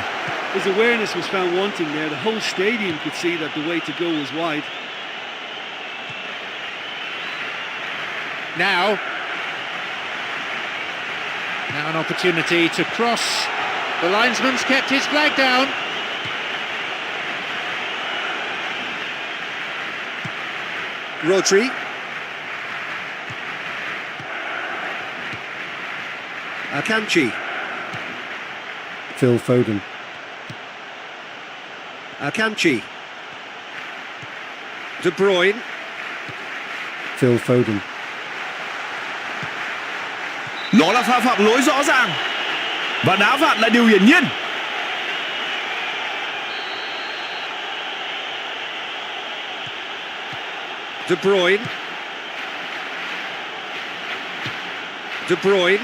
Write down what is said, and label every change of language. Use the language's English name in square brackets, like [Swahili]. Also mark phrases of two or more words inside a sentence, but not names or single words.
[English] His awareness was found wanting there. The whole stadium could see that the way to go was wide. Now an opportunity to cross. The linesman's kept his flag down. Rodri. Akanji. Phil Foden. Akanji. De Bruyne. Phil Foden. [Vietnamese] Đó là pha phạm lỗi rõ ràng và đá phạt là điều hiển nhiên. De Bruyne. De Bruyne.